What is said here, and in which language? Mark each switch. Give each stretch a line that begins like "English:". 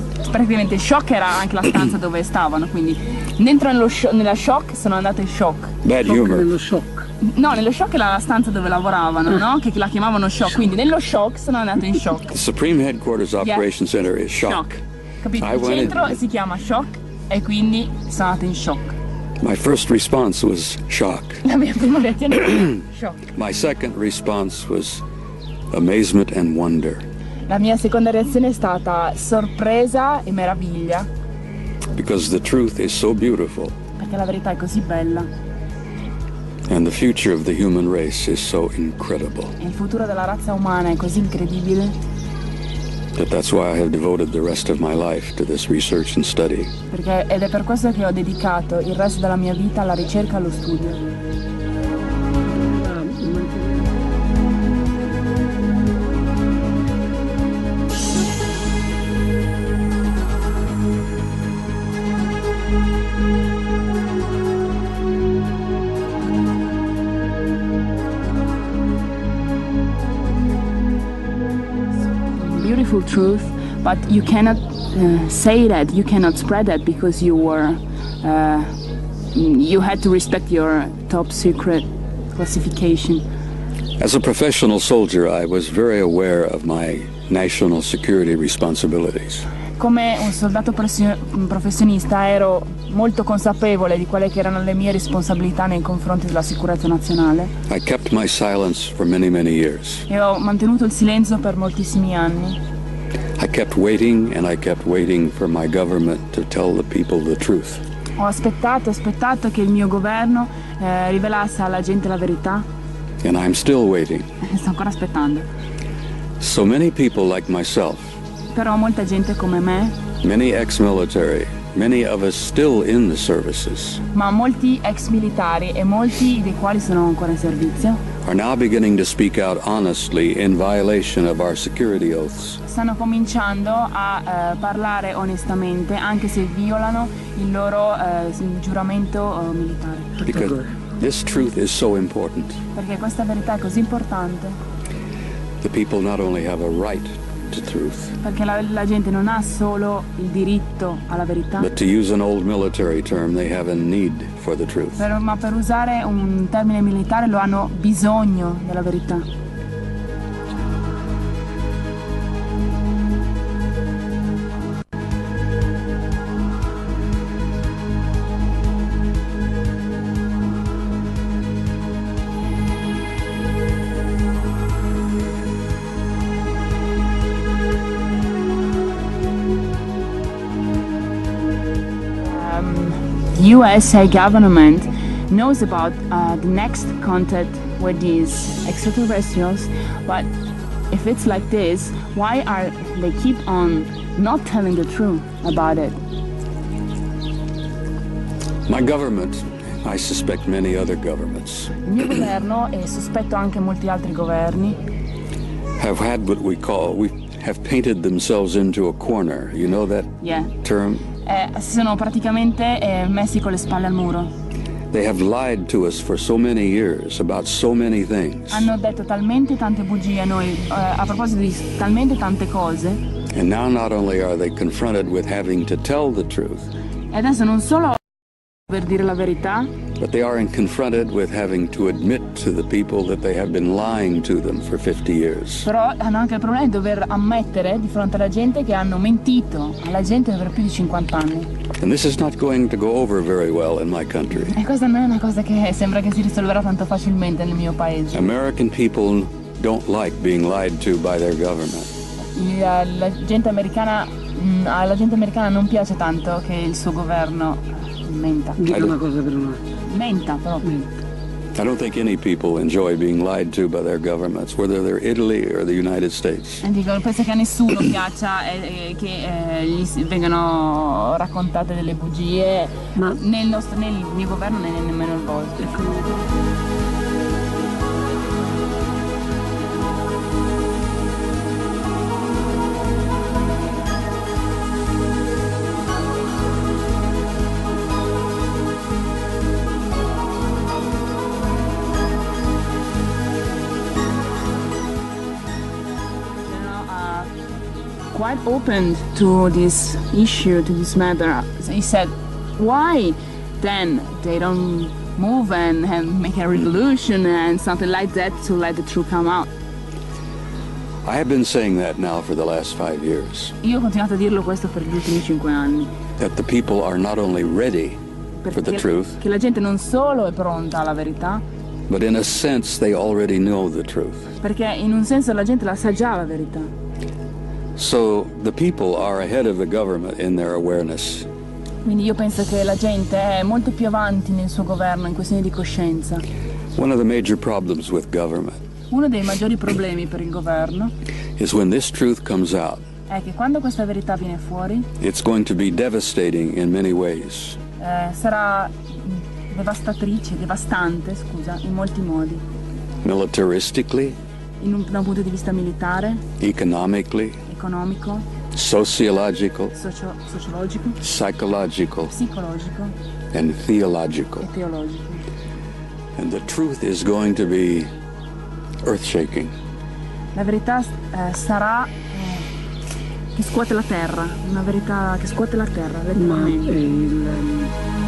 Italian: Praticamente shock era anche la stanza dove stavano, quindi dentro nella shock sono andato in shock.
English: Bad humor.
Italian: Nello shock. No, nello shock era la stanza dove lavoravano, no? Che la chiamavano shock, quindi nello shock sono andato in shock.
English: The Supreme Headquarters Operations Center is shock.
Italian: Capito? Il centro si chiama shock e quindi sono andato in shock.
English: My first response was shock.
Italian: La mia prima reazione era shock.
English: My second response was amazement and wonder.
Italian: La mia seconda reazione è stata sorpresa e meraviglia.
English: Because the truth is so beautiful.
Italian: Perché la verità è così bella.
English: And the future of the human race is so incredible.
Italian: E il futuro della razza umana è così incredibile.
English: That's why I have devoted the rest of my life to this research and study.
Italian: Ed è per questo che ho dedicato il resto della mia vita alla ricerca e allo studio.
English: beautiful truth, but you cannot say that, you cannot spread that because you had to respect your top secret classification. As a professional soldier, I was very aware of my national security responsibilities.
Italian: Come un soldato professionista ero molto consapevole di quelle che erano le mie responsabilità nei confronti della sicurezza nazionale.
English: I kept my silence for many, many years.
Italian: E ho mantenuto il silenzio per moltissimi anni.
English: I kept waiting and I kept waiting for my government to tell the people the truth.
Italian: Ho aspettato che il mio governo rivelasse alla gente la verità.
English: And I'm still waiting.
Italian: Sto ancora aspettando.
English: So many people like myself,
Italian: Però molta gente come me,
English: many ex-military, many of us still in the services,
Italian: ma molti ex militari e molti dei quali sono ancora in servizio,
English: are now beginning to speak out honestly in violation of our security oaths.
Italian: stanno cominciando a parlare onestamente anche se violano il loro giuramento militare.
English: Because this truth is so important.
Italian: Perché questa verità è così importante.
English: The people not only have a right to truth,
Italian: Perché la gente non ha solo il diritto alla verità,
English: but to use an old military term, they have a need for the truth.
Italian: ma per usare un termine militare lo hanno bisogno della verità.
English: USA government knows about the next contact with these extraterrestrials, but if it's like this, why are they keep on not telling the truth about it? My government, I suspect many other governments,
Italian: Il mio governo, e sospetto anche molti altri governi,
English: have had what we have painted themselves into a corner. You know that term?
Italian: si sono praticamente messi con le spalle al muro.
English: They have lied to us for so many years about so many things.
Italian: Hanno detto talmente tante bugie a noi a proposito di talmente tante cose.
English: And now not only are they confronted with having to tell the truth,
Italian: E adesso non solo per dire la verità,
English: but they are confronted with having to admit to the people that they have been lying to them for 50 years.
Italian: però hanno anche il problema di dover ammettere di fronte alla gente che hanno mentito alla gente per più di 50 anni.
English: And this is not going to go over very well in my country.
Italian: E questa non è una cosa che sembra che si risolverà tanto facilmente nel mio paese.
English: American people don't like being lied to by their government.
Italian: Alla gente americana non piace tanto che il suo governo menta. Dica una cosa per un'altra. Menta proprio.
English: I don't think any people enjoy being lied to by their governments, whether they're Italy or the United States.
Italian: E dico, penso che a nessuno piaccia che gli vengano raccontate delle bugie, Ma nel mio governo né nemmeno il vostro.
English: Quite open to this issue, to this matter. He said, why then they don't move and make a revolution and something like that to let the truth come out? I have been saying that now for the last 5 years,
Italian: Io ho continuato a dirlo questo per gli ultimi 5 anni.
English: that the people are not only ready for the truth,
Italian: Che la gente non solo è pronta alla verità,
English: but in a sense they already know the truth.
Italian: perché in un senso la gente la sa già la verità.
English: So the people are ahead of the government in their awareness.
Italian: Quindi io penso che la gente è molto più avanti nel suo governo in questione di coscienza.
English: One of the major problems with government
Italian: Uno dei maggiori problemi per il governo
English: is when this truth comes out,
Italian: è che quando questa verità viene fuori
English: it's going to be devastating in many ways.
Italian: sarà devastante, in molti modi.
English: Militaristically,
Italian: Da un punto di vista militare,
English: economically,
Italian: economico,
English: sociological,
Italian: sociologico,
English: psychological,
Italian: psicologico
English: and theological.
Italian: e teologico.
English: And the truth is going to be earth-shaking.
Italian: La verità sarà che scuote la terra, una verità che scuote la terra, letteralmente.